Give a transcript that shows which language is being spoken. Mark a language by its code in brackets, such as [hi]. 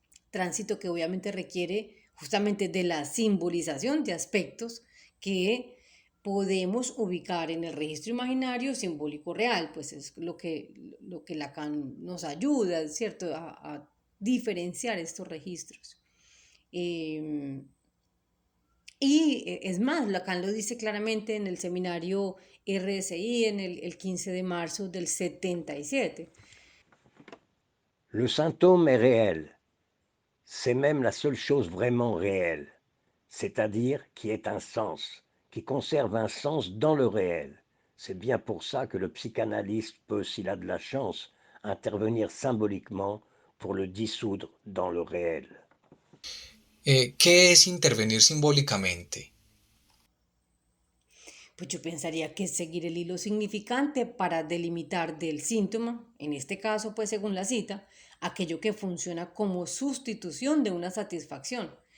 [es] Tránsito que obviamente requiere justamente de la simbolización de aspectos que podemos ubicar en el registro imaginario simbólico real, pues es lo que Lacan nos ayuda, ¿cierto?, a diferenciar estos registros. Eh, Y es más, Lacan lo dice claramente en el seminario RSI en el 15 de marzo del 77. [fr] Le symptôme est réel. C'est même la seule chose vraiment réelle, c'est-à-dire qui ait un sens, qui conserve un sens dans le réel. C'est bien pour ça que le psychanalyste peut, s'il a de la chance, intervenir symboliquement pour le dissoudre dans le réel. [es] ¿Qué es intervenir simbólicamente? Pues yo pensaría que es seguir el hilo significante para delimitar del síntoma, en este caso, pues según la cita, aquello que funciona como sustitución de una satisfacción.